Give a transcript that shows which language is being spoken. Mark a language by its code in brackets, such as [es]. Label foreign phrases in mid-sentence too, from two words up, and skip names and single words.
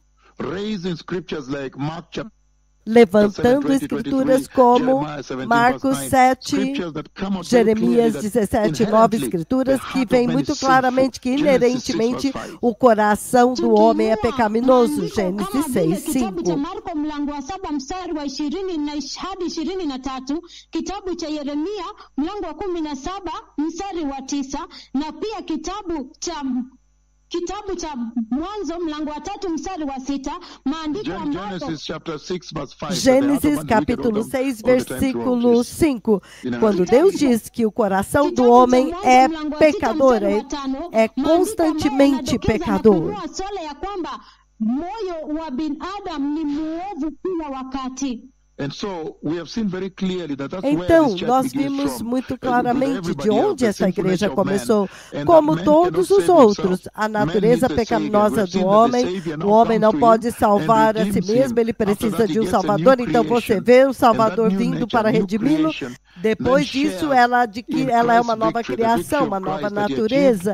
[pt] Levantando escrituras como Marcos 7, Jeremias 17, 9, escrituras que vêm muito claramente que inerentemente o coração do homem é pecaminoso. Gênesis 6, 5. [sw] Mlango wa 7 mstari wa 20 hadi 23, kitabu cha Yeremia mlango wa 17 mstari wa 9, na pia kitabu cha Mwanzo mlango wa 3 mstari wa 6, maandiko ambayo [pt] Gênesis capítulo 6 versículo 5, quando Deus diz que o coração do homem é pecador, é constantemente pecador. [sw] Moyo wa binadamu ni muovu kila wakati. [pt] Então, nós vimos muito claramente de onde essa igreja começou. Como todos os outros, a natureza pecaminosa do homem, o homem não pode salvar a si mesmo, ele precisa de um Salvador. Então, você vê o Salvador vindo para redimi-lo. Depois disso, ela é uma nova criação, uma nova natureza.